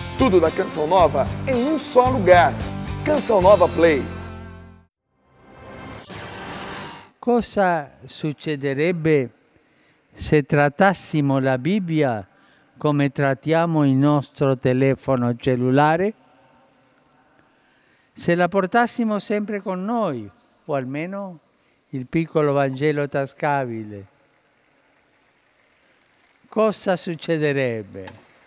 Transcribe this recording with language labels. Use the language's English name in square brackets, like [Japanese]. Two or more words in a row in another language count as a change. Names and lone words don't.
[Portuguese] Tudo da Canção Nova em um só lugar. Canção Nova Play. [Italian] Cosa succederebbe se trattassimo la Bibbia come trattiamo il nostro telefono cellulare? Se la portassimo sempre con noi, o almeno il piccolo Vangelo tascabile, cosa succederebbe?